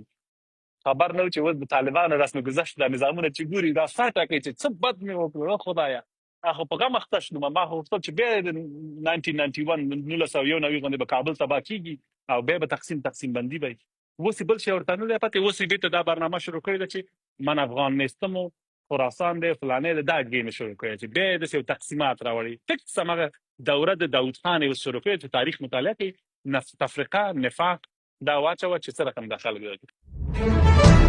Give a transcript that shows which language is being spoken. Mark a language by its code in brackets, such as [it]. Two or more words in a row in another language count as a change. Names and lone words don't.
[ps] خبر نه و چې اوس د طالبانو رسم گذشت دا نظامونه چې ګوري دا سر ټاکي چې څه بد مې وکړو خدایا خو په غم اخته شوم. ما خو غوښتل چې بیا د 1991 باندې به کابل تباه کیږي او بیا به تقسیم بندي به اوس بل شی ورته نه دی پاتې. اوس یې بیرته دا برنامه شروع کړې ده چې [fa] من افغان نیستم [ps] و خراسان دی فلانې دا ګیم شروع کړی چې بیا داسې یو تقسیمات راوړي. فکس همغه دوره د داود خان یې شروع کړې چې تاریخ مطالعه کوي تفرقه نفاق دا واچوه چې څه رقم د خلک